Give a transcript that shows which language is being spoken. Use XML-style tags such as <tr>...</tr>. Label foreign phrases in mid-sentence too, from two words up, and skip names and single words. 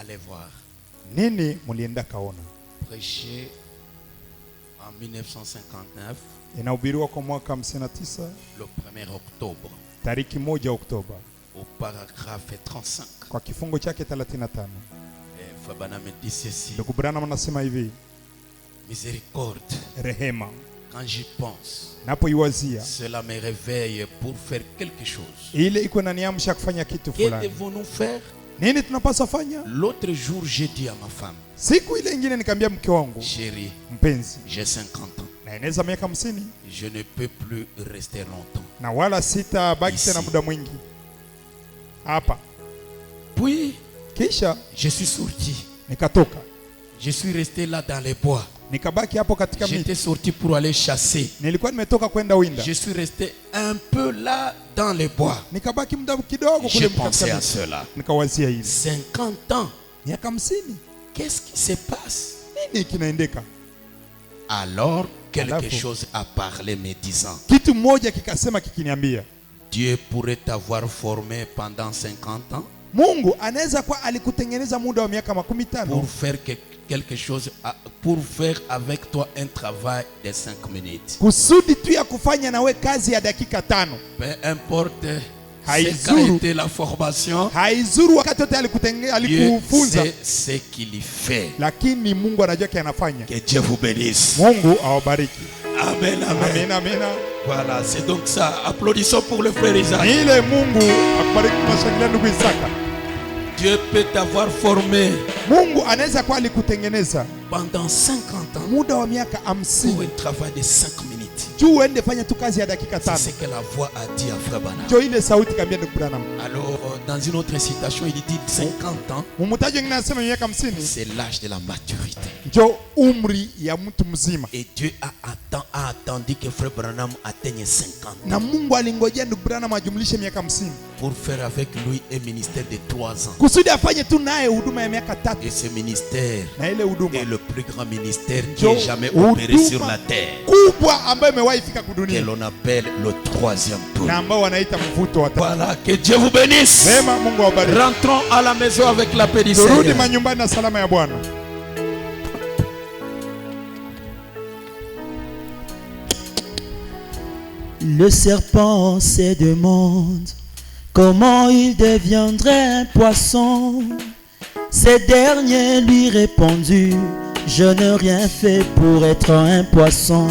<sw>Nini mulienda kaona?</sw> <fr>prêché en 1959,</fr> <sw>Inahubiriwa kwa mwaka 59</sw> <fr>le 1er octobre,</fr> <sw>tariki 1 Oktoba</sw> <fr>au paragraphe 35.</fr> <sw>kwa kifungo chake 35.</sw> <fr>Et Frère Branham dit ceci:</fr> <sw>Ndugu Branham anasema hivi,</sw> <fr>miséricorde.</fr> <sw>rehema,</sw> <fr>Quand j'y pense,</fr> <sw>napoiwazia</sw> <fr>cela me réveille pour faire quelque chose.</fr> <sw>ile iko inaniamsha kufanya kitu</sw> <fr>Que</fr> <sw>fulani.</sw> <fr>devons-nous faire?</fr> <sw>Nini tunapaswa fanya?</sw> <fr>L'autre jour, j'ai dit à ma femme:</fr> <sw>Siku ile ingine nikamwambia mke wangu,</sw> <fr>chérie,</fr> <sw>mpenzi,</sw> <fr>j'ai 50 ans.</fr> <sw>naeneza miaka 50</sw> <fr>Je ne peux plus rester longtemps.</fr> <sw>na wala sitabaki tena muda mwingi hapa.</sw> <fr>Puis,</fr> <sw>Kisha</sw> <fr>je suis sorti.</fr> <sw>nikatoka</sw> <fr>Je suis resté là dans les bois.</fr> <sw>nikabaki hapo katika</sw> <fr>J'étais</fr> <sw>miti.</sw> <fr>sorti pour aller chasser.</fr> <sw>Nilikuwa nimetoka kwenda winda,</sw> <fr>Je suis resté un peu là dans les bois.</fr> <sw>nikabaki muda kidogo</sw> <fr>J'ai</fr> <sw>kule</sw> <fr>pensé</fr> <sw>katika</sw> <fr>à</fr> <sw>miti.</sw> <fr>cela.</fr> <sw>Nikawazia hili,</sw> <fr>50 ans.</fr> <sw>miaka 50</sw> <fr>Qu'est-ce qui se passe?</fr> <sw>nini kinaendeka?</sw> <fr>Alors, quelque</fr> <sw>Alafu.</sw> <fr>chose a parlé me disant:</fr> <sw>Kitu mmoja kikasema kikiniambia,</sw> <fr>Dieu pourrait t'avoir formé pendant 50 ans</fr> <sw>Mungu anaweza kuwa alikutengeneza muda wa miaka 15</sw> <fr>pour faire quelque chose, pour faire avec toi un travail de 5 minutes.</fr> <sw>kusudi tu ya kufanya nawe kazi ya dakika 5.</sw> <fr>Peu importe ce</fr> <sw>Haizuru.</sw> <fr>qu'a été la formation,</fr> <sw>Haizuru wakati wote</sw> <fr>Dieu</fr> <sw>alikufunza,</sw> <fr>sait ce qu'il fait.</fr> <sw>lakini Mungu anajua kile anafanya.</sw> <fr>Que Dieu vous bénisse.</fr> <sw>Mungu awabariki.</sw> <fr>Amen, amen.</fr> <sw>Amina, amina.</sw> <fr>Voilà, c'est donc ça. Applaudissons pour le frère Isaac.</fr> <sw>Ni ile Mungu akubariki. Tunashangilia ndugu Isaka.</sw> <fr>Dieu peut t'avoir formé</fr> <sw>Mungu anaweza kuwa alikutengeneza</sw> <fr>pendant 50 ans</fr> <sw>muda wa miaka</sw> <fr>pour</fr> <sw>50</sw> <fr>un travail de 5 minutes.</fr> <sw>juu uende fanya tu kazi ya dakika</sw> <fr>C'est</fr> <sw>5.</sw> <fr>ce que la voix a dit à Frère Branham.</fr> <sw>Ndio ile sauti kaambia ndugu Branham.</sw> <fr>Alors, dans une autre citation, il dit 50 ans,</fr> <sw>Mumutaji wengine anasema miaka 50</sw> <fr>c'est l'âge de la maturité.</fr> <sw>ndio umri ya mtu mzima,</sw> <fr>Et Dieu a attendu que Frère Branham atteigne 50 ans</fr> <sw>na Mungu alingojea ndugu Branham ajumlishe miaka 50</sw> <fr>pour faire avec lui un ministère de 3 ans.</fr> <sw>kusudi afanye tu naye huduma ya miaka 3,</sw> <fr>Et ce ministère</fr> <sw>na ile huduma</sw> <fr>est le plus grand ministère qui</fr> <sw>Ndio</sw> <fr>ait jamais opéré</fr> <sw>huduma</sw> <fr>sur la terre,</fr> <sw>kubwa ambayo imewahi fika</sw> <fr>que</fr> <sw>kudunia</sw> <fr>l'on appelle le 3e tour.</fr> <sw>na ambao wanaita mvuto wa tatu.</sw> <fr>Voilà, que Dieu vous bénisse.</fr> <sw>Sema Mungu awabariki.</sw> <fr>Rentrons à la maison avec la paix du</fr> <sw>Turudi</sw> <fr>Seigneur.</fr> <sw>manyumbani na salama ya Bwana.</sw> <fr>Le serpent se demande comment il deviendrait un poisson. Ces derniers lui répondirent: je n'ai rien fait pour être un poisson.</fr>